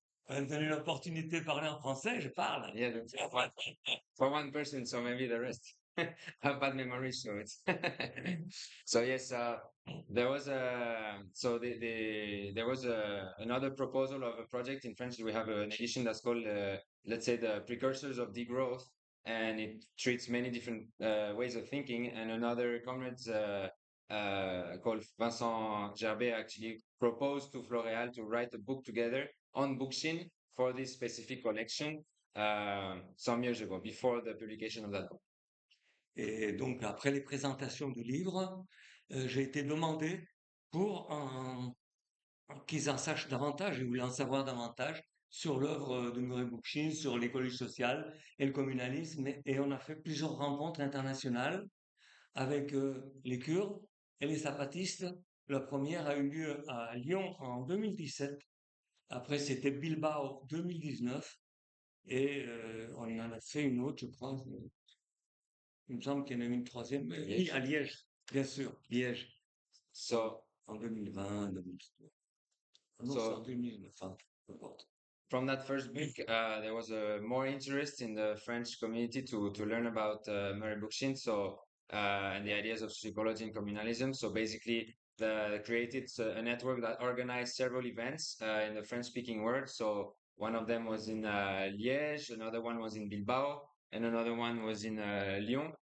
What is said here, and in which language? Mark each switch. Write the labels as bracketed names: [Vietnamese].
[French] On me donne l'opportunité de parler en français, je parle. [English] Yeah, for one person, so maybe the rest have bad memory, so it's so yes. There was there was another proposal of a project in French. We have an edition that's called let's say the precursors of degrowth, and it treats many different ways of thinking. And another comrade called Vincent Gerbet actually proposed to Floréal to write a book together on Bookchin for this specific collection some years ago, before the publication of that book. [French] Et donc, après les présentations du livre, j'ai été demandé pour qu'ils en sachent davantage, ils voulaient en savoir davantage sur l'œuvre de Murray Bookchin, sur l'écologie sociale et le communalisme. Et on a fait plusieurs rencontres internationales avec les Kurdes et les zapatistes. La première a eu lieu à Lyon en 2017. Après, c'était Bilbao 2019. Et on en a fait une autre, je crois. Il me semble qu'il y en a eu une troisième. Oui, à Liège, bien sûr, Liège. [English] So [French] En 2020, 2019. Non, [English] So- [French] c'est en 2009, enfin, peu importe. [English] from that first book, there was more interest in the French community to learn about Murray Bookchin, so and the ideas of ecology and communalism. So basically, created a network that organized several events in the French-speaking world. So one of them was in Liège, another one was in Bilbao, and another one was in Lyon.